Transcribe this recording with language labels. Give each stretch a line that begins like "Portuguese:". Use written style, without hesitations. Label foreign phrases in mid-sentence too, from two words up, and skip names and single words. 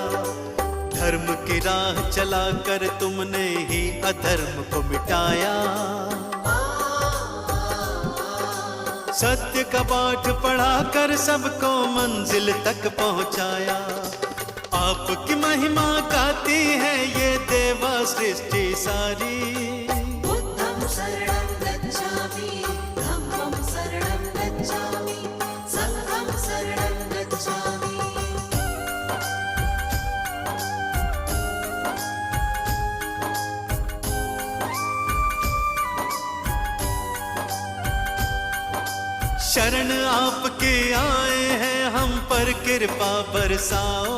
Hindi: धर्म की राह चलाकर तुमने ही अधर्म को मिटाया। सत्य का पाठ पढ़ाकर सबको मंजिल तक पहुंचाया। आपकी महिमा गाती है ये देवा सृष्टि सारी।
Pali: बुद्धं शरणं गच्छामि, धम्मं शरणं गच्छामि, संघं शरणं गच्छामि।
Hindi: शरण आपके आए हैं हम पर कृपा बरसाओ।